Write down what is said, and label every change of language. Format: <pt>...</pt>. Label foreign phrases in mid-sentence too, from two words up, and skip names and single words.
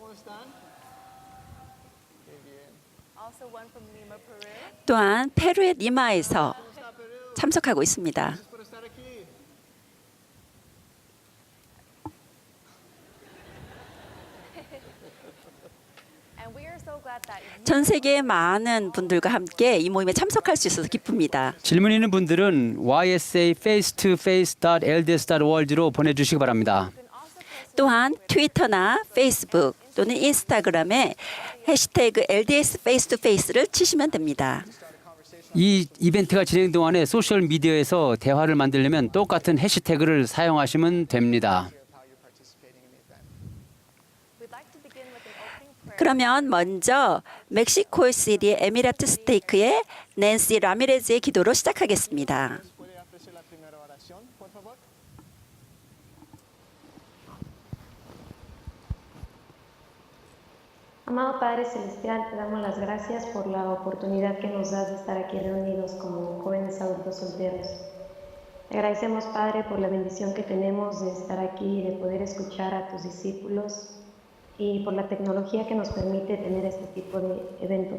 <ko>또한 페루의 리마에서 참석하고 있습니다. 전 세계의 많은 분들과 함께 이 모임에 참석할 수 있어서 기쁩니다. 질문 있는 분들은 ysaface2face.lds.org로 보내주시기 바랍니다. 또한 트위터나 페이스북 또는 인스타그램에 해시태그 LDS Face to Face를 치시면 됩니다. 이 이벤트가 진행 동안에 소셜 미디어에서 대화를 만들려면 똑같은 해시태그를 사용하시면 됩니다. 그러면 먼저 멕시코시티의 에미라트 스테이크의 낸시 라미레즈의 기도로 시작하겠습니다.</ko> <es>Amado Padre Celestial, te damos las gracias por la oportunidad que nos das de estar aquí reunidos como jóvenes adultos solteros. Te agradecemos, Padre, por la bendición que tenemos de estar aquí y de poder escuchar a tus discípulos y por la tecnología que nos permite tener este tipo de eventos.</es>